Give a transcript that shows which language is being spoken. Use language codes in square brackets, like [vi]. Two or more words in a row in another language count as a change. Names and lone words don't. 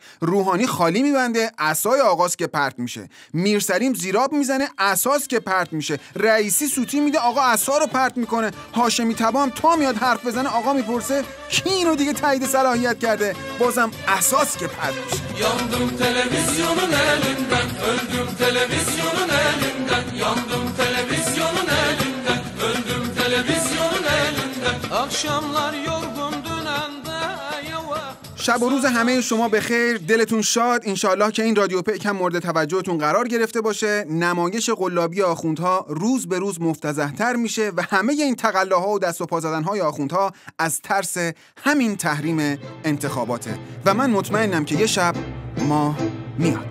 [fa] روحانی خالی میبنده، عصای آقاست که پرت میشه. میرسلیم زیراب میزنه، عصاست که پرت میشه. رئیسی سوتی میده، آقا عصا رو پرت میکنه. هاشمی تبا هم تا میاد حرف بزنه آقا میپرسه کی اینو دیگه تایید صلاحیت کرده، بازم عصاست که پرت میشه. [az] Yandım televizyonun elinden, öldüm televizyonun elinden. Yandım televizyonun elinden, öldüm televizyonun elinden. Akşamlar yorgun dönende yavaş. [fa] شب و روز همه شما بخیر، دلتون شاد. انشالله که این رادیو پیک هم مورد توجهتون قرار گرفته باشه. نمایش قلابی آخوندها روز به روز مفتضح‌تر میشه و همه این تقلاها و دست و پا زدن‌های آخوندها از ترس همین تحریم انتخاباته و من مطمئنم که یه شب ماه میاد.